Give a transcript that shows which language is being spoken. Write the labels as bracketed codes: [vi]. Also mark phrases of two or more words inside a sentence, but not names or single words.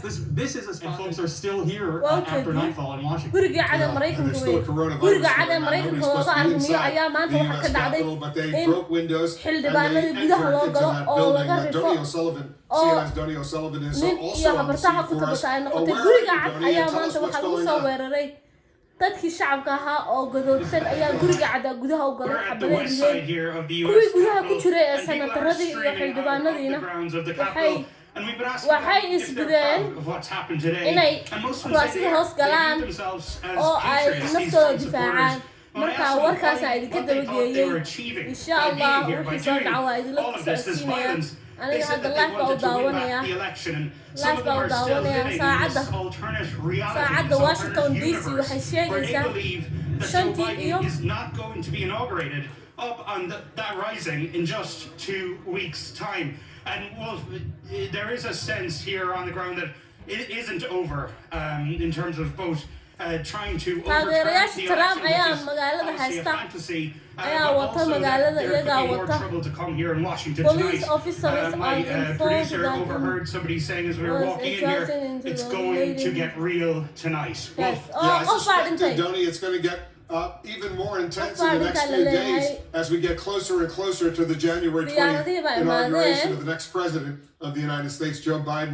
[en] This is a spot folks are still here after nightfall in Washington. There's still a coronavirus going on. Nobody's supposed to be inside the U.S. Capitol, but they broke windows and they entered into that building. Donnie O'Sullivan, CNN's Donnie O'Sullivan is also on the scene for us. Aware of Donnie, and tell us what's going on. [so] dadkii shacabka ahaa oo gadoodsan ayaa guriga cadda gudaha u galay xabadeeyeen kuwii gudaha ku jiray ee senataradii iyo xildhibaanadiina waxay isbideen inay kuraasida hoos galaan oo ay naftooda difaacaan markaa warkaasa idinka dabageeyey [ar] إن شاء الله [so] wixii soo dhaca waa idinla socodsiinaya aniga hadda live baa u daawanaya saacadda Washington DC waxay sheegaysaa shantii iyo [en] up on that rising in just 2 weeks' time. And Wolf, there is a sense here on the ground that it isn't over in terms of both trying to overturn the election, which is a fantasy. [so] ayaa wata magaalada iyagaa wata [en] police officers my producer overheard somebody saying as we were walking in here, it's going to get real tonight. Yes. I suspect, Donnie, it's going to get even more intense in the next few days as we get closer and closer to the January 20th inauguration of the next president of the United States, Joe Biden.